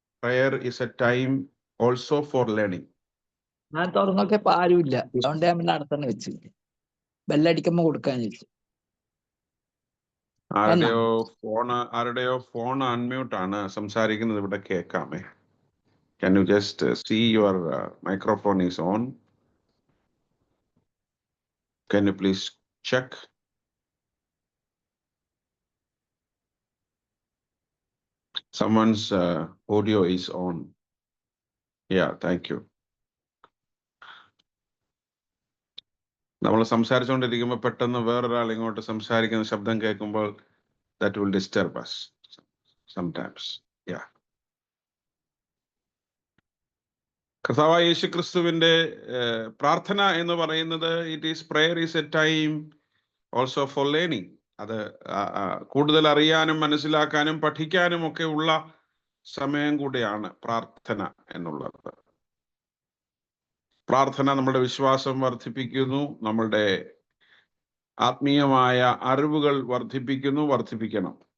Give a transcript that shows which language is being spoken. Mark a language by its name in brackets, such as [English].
[English] Prayer is a time also for learning. [Malayalam] ഞാൻ തുറന്നൊക്കെ ആരുമില്ല, അതുകൊണ്ട് ഞാൻ നടത്തന്നെ വെച്ചു, ബെല്ലടിക്കുമ്പോ കൊടുക്കാന്ന് വെച്ചു. ആരുടെയോ ഫോൺ അൺമ്യൂട്ട് ആണ്, സംസാരിക്കുന്നത് ഇവിടെ കേൾക്കാമേ. [English] Can you just see your microphone is on? Can you please check? Someone's audio is on. Yeah, thank you. [Malayalam] നമ്മൾ സംസാരിച്ചുകൊണ്ടിരിക്കുമ്പോൾ പെട്ടെന്ന് വേറൊരാൾ ഇങ്ങോട്ട് സംസാരിക്കുന്ന ശബ്ദം കേൾക്കുമ്പോൾ [English] that will disturb us sometimes. Yeah. [Malayalam] കർത്താവായ യേശു ക്രിസ്തുവിന്റെ പ്രാർത്ഥന എന്ന് പറയുന്നത്, [English] prayer is a time also for learning. [Malayalam] അത് കൂടുതൽ അറിയാനും മനസ്സിലാക്കാനും പഠിക്കാനും ഒക്കെ ഉള്ള സമയം കൂടിയാണ് പ്രാർത്ഥന എന്നുള്ളത്. പ്രാർത്ഥന നമ്മുടെ വിശ്വാസം വർദ്ധിപ്പിക്കുന്നു, നമ്മളുടെ ആത്മീയമായ അറിവുകൾ വർദ്ധിപ്പിക്കണം.